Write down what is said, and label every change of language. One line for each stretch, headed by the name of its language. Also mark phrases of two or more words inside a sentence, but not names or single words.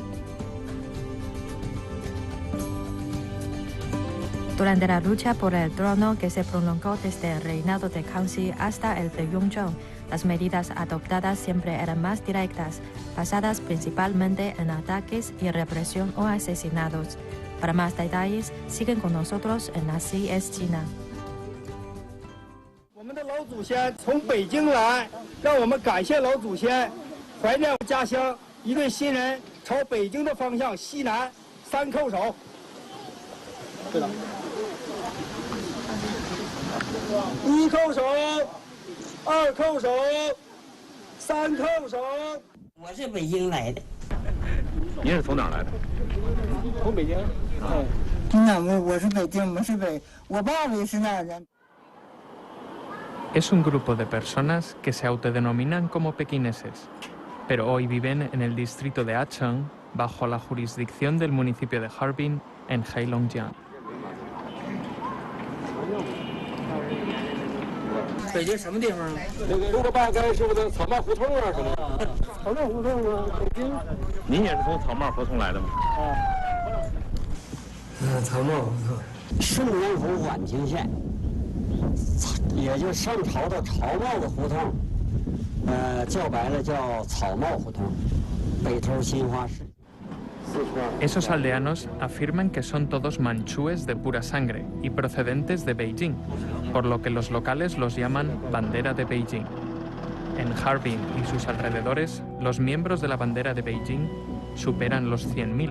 Spanish: Durante la lucha por el trono que se prolongó desde el reinado de Kangxi hasta el de Yongzheng, las medidas adoptadas siempre eran más directas, basadas principalmente en ataques y represión o asesinatos. Para más detalles, siguen con nosotros en Así es China.
Chinese: 我们的老祖先从北京来，让我们感谢老祖先，怀念家乡。一队新人朝北京的方向西南3叩首。对了，1叩首，2叩首，3叩首。我是北京来的。您是从哪儿来的？从北京。我是北京，我是我爸爸也是那儿人。
Spanish: Es un grupo de personas que se autodenominan como pequineses, pero hoy viven en el distrito de Acheng, bajo la jurisdicción del municipio de Harbin, en Heilongjiang.
Chinese: 北京什么地方？那个6个半街是不是草帽胡同啊？什么？草帽胡同啊，北京。您也是从草帽胡同来的吗？草帽胡同，顺阳府宛平县，也就上朝的朝帽子胡同，叫白了叫草帽胡同，北头新华市。
Spanish: Esos aldeanos afirman que son todos manchúes de pura sangre y procedentes de Beijing, por lo que los locales los llaman bandera de Beijing. En Harbin y sus alrededores, los miembros de la bandera de Beijing superan los 100.000.